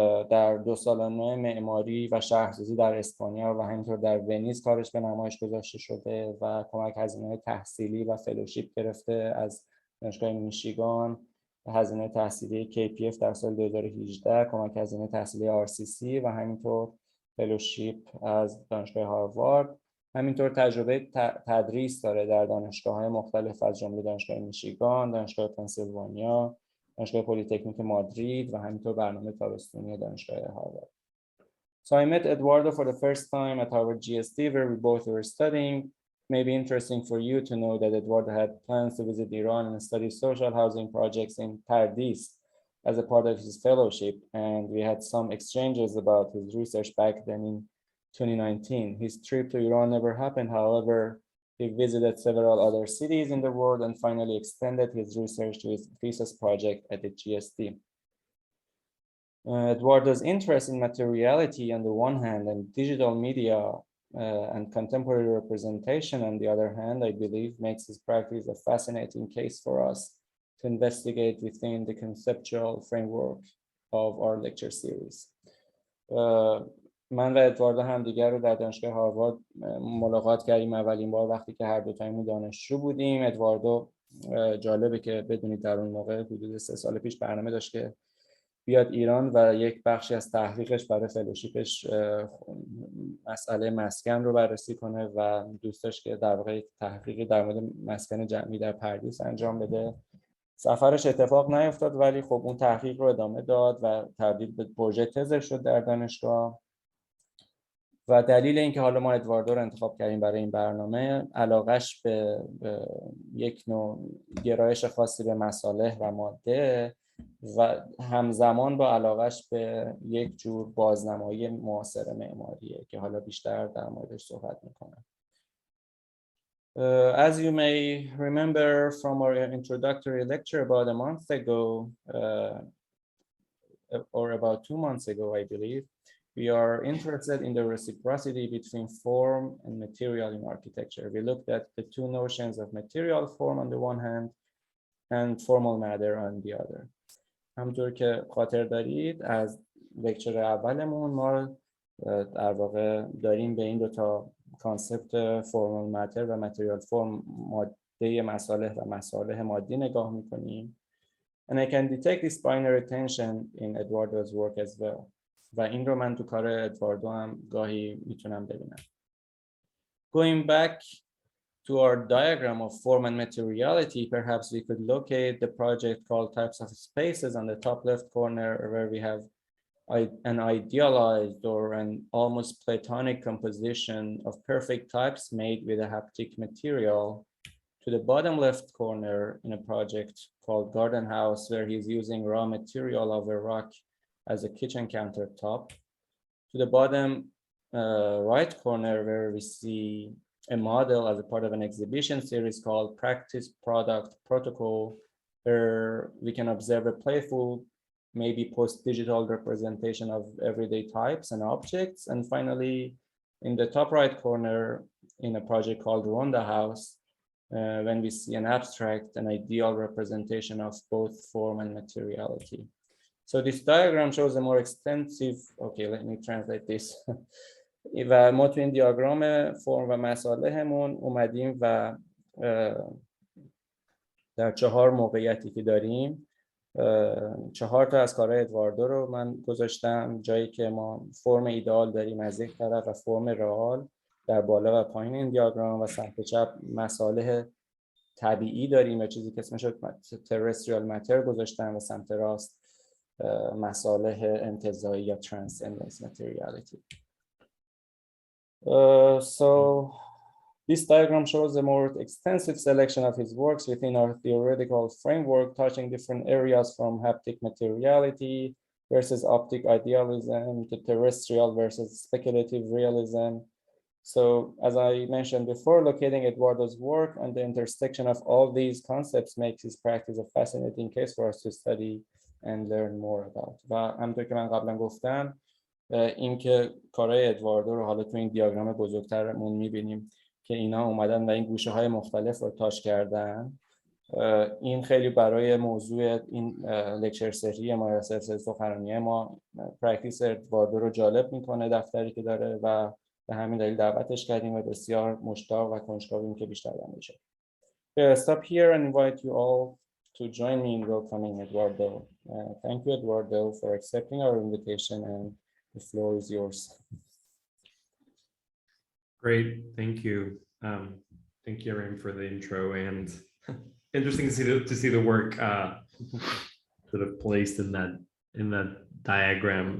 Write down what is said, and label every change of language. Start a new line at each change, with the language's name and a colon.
Persian: در 2 سالانه معماری و شهرسازی در اسپانیا و همینطور در ونیز کارش به نمایش گذاشته شده و کمک هزینه تحصیلی و فلوشیپ گرفته از دانشگاه میشیگان، هزینه تحصیلی KPF در سال 2018، کمک هزینه تحصیلی RCC و همینطور فلوشیپ از دانشگاه هاروارد. همینطور تجربه تدریس داره در دانشگاه‌های مختلف از جمله دانشگاه میشیگان، دانشگاه پنسیلوانیا، دانشگاه پلی‌تکنیک مادرید و همینطور برنامه تابستونی دانشگاه هاروارد.
English: So I met Eduardo for the first time at Harvard GST where we both were studying. May be interesting for you to know that Eduardo had plans to visit Iran and study social housing projects in trends.This as a part of his fellowship, and we had some exchanges about his research back then in 2019. His trip to Iran never happened, however, he visited several other cities in the world and finally extended his research to his thesis project at the GST. Eduardo's interest in materiality on the one hand and digital media and contemporary representation on the other hand, I believe, makes his practice a fascinating case for us to investigate within the conceptual framework of our lecture series.
Persian: من و ادواردو هم دیگر رو در دانشگاه هاروارد ملاقات کردیم اولین بار وقتی که هر دو تایمون دانشجو بودیم. ادواردو جالبه که بدونید در اون موقع حدود 3 سال پیش برنامه داشت که بیاد ایران و یک بخشی از تحقیقش برای فلوشیپش مسئله مسکن رو بررسی کنه و دوست داشت که در واقع تحقیقی در مورد مسکن جمعی در پردیس انجام بده. سفرش اتفاق نیفتاد ولی خب اون تحقیق رو ادامه داد و تبدیل به پروژه تزش شد در دانشگاه. و دلیل اینکه حالا ما ادواردو رو انتخاب کردیم برای این برنامه علاقش به یک نوع گرایش خاصی به مصالح و ماده و همزمان با علاقش به یک جور بازنمایی معاصر معماریه که حالا بیشتر در موردش صحبت میکنم.
English: As you may remember from our introductory lecture about a month ago, or about 2 months ago, I believe, we are interested in the reciprocity between form and material in architecture. We looked at the 2 notions of material form on the one hand and formal matter on the other.
Persian: همونطور که خاطر دارید از لکچر اولمون ما در واقع داریم به این 2 تا کانسپت فرمال ماتر و متریال فرم، ماده مصالح و مصالح مادی نگاه میکنیم.
English: And I can detect this binary tension in Eduardo's work as well.
Persian: و این رو من تو کار ادواردو هم گاهی میتونم ببینم.
English: Going back to our diagram of form and materiality, perhaps we could locate the project called types of spaces on the top left corner, where we have an idealized or an almost Platonic composition of perfect types made with a haptic material. To the bottom left corner in a project called Garden House, where he's using raw material of a rock as a kitchen countertop. To the bottom right corner, where we see a model as a part of an exhibition series called Practice Product Protocol, where we can observe a playful, maybe post-digital representation of everyday types and objects. And finally, in the top right corner, in a project called Ronda House, when we see an abstract, an ideal representation of both form and materiality. So this diagram shows a more extensive, okay, let me translate this.
Persian: و ما تو این دیاگرام فرم و مصالحمون اومدیم و در 4 موقعیتی که داریم 4 تا از کارهای ادواردو رو من گذاشتم، جایی که ما فرم ایدئال داریم از یک طرف و فرم رئال در بالا و پایین این دیاگرام، و سمت چپ مصالح طبیعی داریم و چیزی که اسمش terrestrial matter گذاشتم، و سمت راست مصالح انتزاعی یا transcendence materiality.
English: So this diagram shows a more extensive selection of his works within our theoretical framework, touching different areas from haptic materiality versus optic idealism to terrestrial versus speculative realism. So as I mentioned before, locating Edwardo's work and the intersection of all these concepts makes his practice a fascinating case for us to study and learn more about.
Persian: و همونطور که من قبلا گفتم، این که کارهای ادواردو رو حالا تو این دیاگرام بزرگترمون می‌بینیم که اینا اومدن و این گوشه‌های مختلف رو تاچ کردن، این خیلی برای موضوع این لکچر سری ما سلسله سخنرانی ما پرکتیس ادواردو رو جالب میکنه، دفتری که داره، و به همین دلیل دعوتش کردیم و بسیار مشتاق و کنجکاویم که بیشتر بشه.
English: Stop here and invite you all to join me in welcoming Edwardo. Thank you, Edwardo, for accepting our invitation, and the floor is yours. Great, thank you. Thank you, Áren, for the intro, and interesting to see the work sort of placed in that diagram.